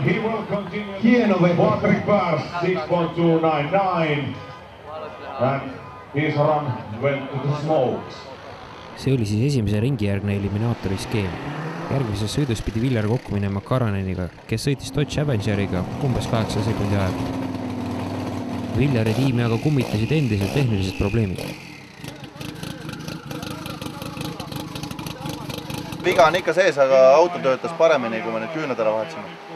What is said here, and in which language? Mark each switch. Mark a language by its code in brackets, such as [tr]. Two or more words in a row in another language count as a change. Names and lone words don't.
[en] He will continue. Patrick Pers 6.299. And his run went to the smokes. [et] See oli siis esimese ringijärgne eliminaatori skeem. Järgmises sõidus pidi Viljar kokku minema Karaneniga, kes sõitis Dodge Avengeriga umbes 8 sekundi aega. Viljari tiimi aga kummitasid endiselt tehnilised probleemid. Viga on ikka sees, aga auto töötas paremini, kui me nüüd küüned ära vahetasime.